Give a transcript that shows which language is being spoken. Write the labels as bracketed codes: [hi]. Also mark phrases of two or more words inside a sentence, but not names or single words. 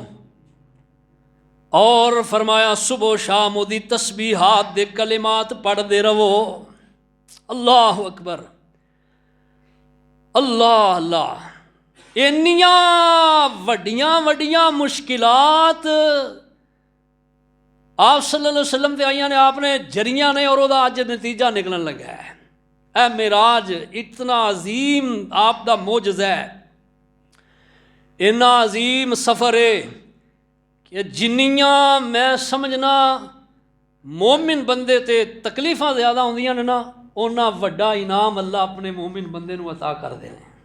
[pa] اور فرمایا صبح شام اوہدی تسبیحات دے کلمات پڑھتے رہو. [ar] الله أكبر، الله الله. [pa] اینیاں وڈیاں وڈیاں مشکلات آپ [ar] صلى الله عليه وسلم [pa] تے آئیاں نے، آپ نے جریاں نے، اور وہ اج نتیجہ نکلن لگا اے. اے معراج اتنا عظیم آپ دا معجزہ اے، اینا عظیم سفر اے کہ جنیاں میں سمجھنا مومن بندے تے تکلیفاں زیادہ ہوندیاں نے نا، اونا وڈا انعام اللہ اپنے مومن بندے نوں عطا کر دینے.